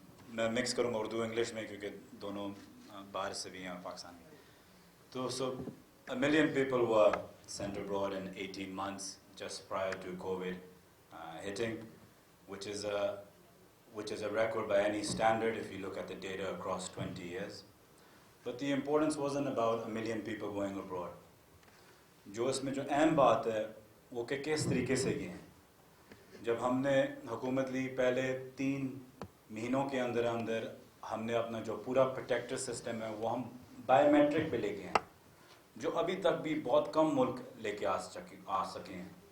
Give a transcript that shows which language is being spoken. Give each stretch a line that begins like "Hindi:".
Urdu: میں مکس کروں گا اردو انگلش میں کیونکہ دونوں باہر سے بھی ہیں پاکستان میں.
English: تو so 1 million people were sent abroad in 18 months just prior to COVID hitting, which is a record by any standard if you look at the data across 20 years. But the importance wasn't about 1 million people going abroad.
Urdu: جو اس میں جو اہم بات ہے وہ کہ کس طریقے سے گئے ہیں. جب ہم نے حکومت لی پہلے 3 مہینوں کے اندر ہم نے اپنا جو پورا پروٹیکٹر سسٹم ہے وہ ہم بایو میٹرک پہ لے کے ہیں, جو ابھی تک بھی بہت کم ملک لے کے آ سکے ہیں.